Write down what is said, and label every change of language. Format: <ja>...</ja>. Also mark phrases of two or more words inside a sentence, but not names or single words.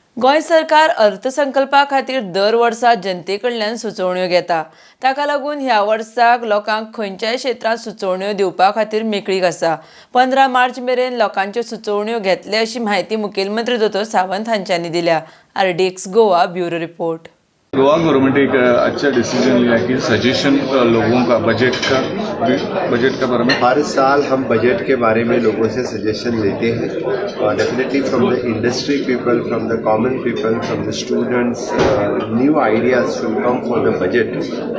<kok>गोंय सरकार अर्थसंकल्पा खातीर दर वर्सा जनते कडल्यान सुचोवण्यो घेता। ताका लागून ह्या वर्साक लोकांक खंयच्याय क्षेत्रांत सुचोवण्यो दिवपा खातीर मेकळीक आसा। 15 मार्च मेरेन लोकांच्यो सुचोवण्यो घेतले अशी माहिती मुखेलमंत्री दोतोर सावंत हांच्यांनी दिल्या।</kok> <en>RDX Goa bureau report.</en> <hi>गोवा गवर्नमेंट एक अच्छा डिसीजन लिया कि सजेशन लोगों का बजट का बारे में हर साल हम बजट के बारे में लोगों से सजेशन लेते हैं और</hi> <en>definitely from the industry people, from the common people, from the students, new ideas should come for the budget.</en>